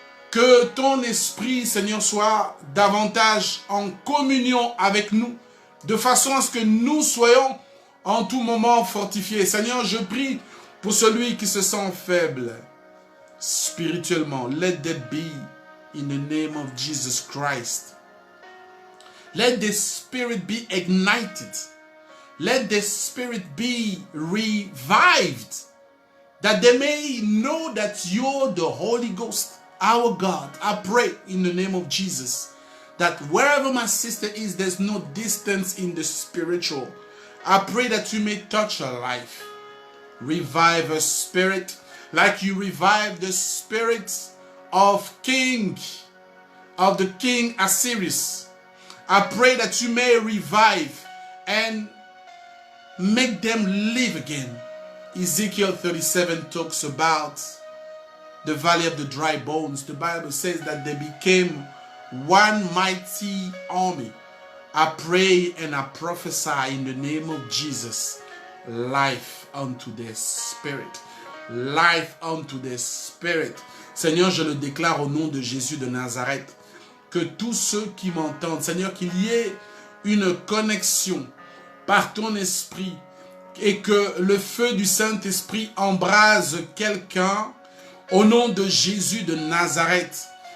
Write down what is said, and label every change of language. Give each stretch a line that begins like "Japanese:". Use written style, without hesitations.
French: Que ton Esprit, Seigneur, soit davantage en communion avec nous. De façon à ce que nous soyons en tout moment fortifiés. Seigneur, je prie pour celui qui se sent faible spirituellement.
English: Let that be in the name of Jesus Christ. Let the spirit be ignited. Let the spirit be revived. That they may know that you're the Holy Ghost, our God. I pray in the name of Jesus that wherever my sister is, there's no distance in the spiritual. I pray that you may touch her life. Revive her spirit like you revived the spirit of the king Assyrius. I pray that you may revive and make them live again. Ezekiel 37 talks about the valley of the dry bones. The Bible says that they became one mighty army. I pray and I prophesy in the name of Jesus, life unto their spirit. Life unto their spirit.
French: Seigneur, je le déclare au nom de Jésus de Nazareth, que tous ceux qui m'entendent, Seigneur, qu'il y ait une connexion par ton esprit et que le feu du Saint-Esprit embrase quelqu'un au nom de Jésus de Nazareth.